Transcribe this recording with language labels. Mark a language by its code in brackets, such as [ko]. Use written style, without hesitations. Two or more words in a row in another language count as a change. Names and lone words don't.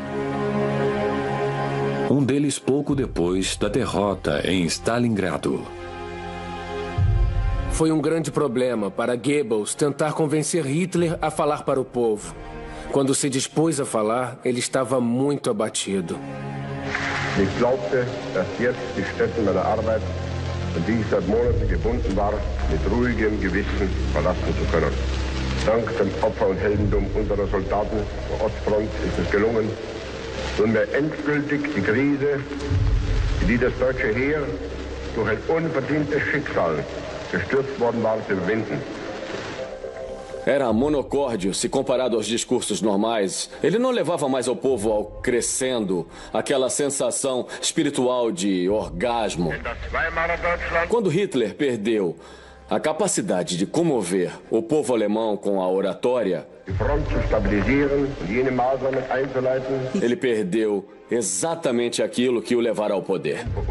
[pt] Um deles pouco depois da derrota em Stalingrado. Foi um grande problema para Goebbels tentar convencer Hitler a falar para o povo. Quando se dispôs a falar, ele estava muito abatido. [de] Ich glaubte, dass jetzt die Stätte meiner Arbeit, an die ich seit Monaten gebunden war, mit ruhigem Gewissen verlassen zu können. Dank dem Opfer und Heldendum unserer Soldaten der Ostfront ist es gelungen, nunmehr endgültig die Krise, in die das deutsche Heer durch ein unverdientes Schicksal gestürzt worden war, zu überwinden. [pt] Era monocórdio se comparado aos discursos normais. Ele não levava mais ao povo ao crescendo aquela sensação espiritual de orgasmo. Quando Hitler perdeu a capacidade de comover o povo alemão com a oratória, ele perdeu exatamente aquilo que o levara ao poder.